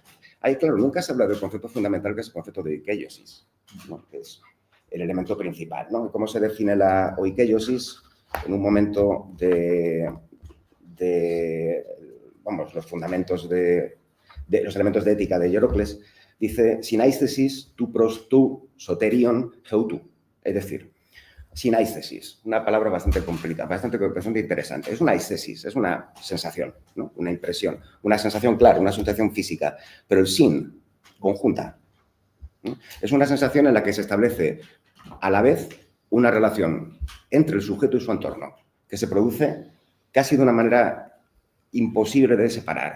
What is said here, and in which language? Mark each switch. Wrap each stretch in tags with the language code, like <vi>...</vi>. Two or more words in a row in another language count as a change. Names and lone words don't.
<es>Ahí, claro, nunca se habla del concepto fundamental que es el concepto de oikeiosis, ¿no? Que es el elemento principal, ¿no? ¿Cómo se define la oikeiosis en un momento vamos, los fundamentos de los elementos de ética de Hierocles? Dice,</es> <el>συναίσθησις τοῦ πρὸς τὸ σωτήριον ἑαυτοῦ.</el> <es>Es decir, sinaistesis, una palabra bastante complicada, bastante interesante. Es una aistesis, es una sensación, ¿no? Una impresión, una sensación clara, una sensación física, pero el sin, conjunta, ¿no? Es una sensación en la que se establece a la vez una relación entre el sujeto y su entorno, que se produce casi de una manera imposible de separar.</es>